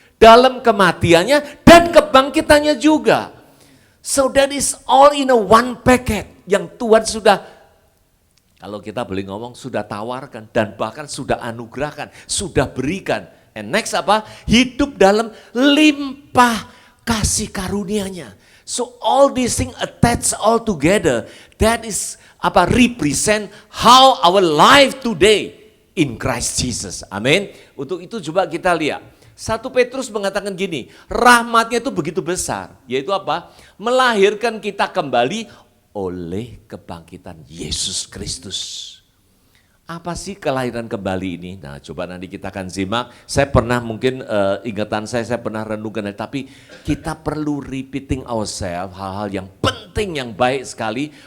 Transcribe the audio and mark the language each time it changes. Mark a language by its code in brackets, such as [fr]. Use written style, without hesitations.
[id] dalam kematiannya dan kebangkitannya juga. [en] So that is all in a one packet [id] yang Tuhan sudah, kalau kita boleh ngomong, sudah tawarkan dan bahkan sudah anugerahkan, sudah berikan. [en] And next [id] apa? Hidup dalam limpah kasih karunia-Nya. [en] So all these things attached all together, that is represent how our life today in Christ Jesus. [id] Amin. Untuk itu coba kita lihat. 1 Petrus mengatakan gini, rahmatnya itu begitu besar, yaitu apa? Melahirkan kita kembali oleh kebangkitan Yesus Kristus. Apa sih kelahiran kembali ini? Nah, coba nanti kita akan simak. Saya pernah mungkin ingatan saya pernah renungkan, tapi kita perlu [en] repeating ourselves [id] hal-hal yang penting, yang baik sekali.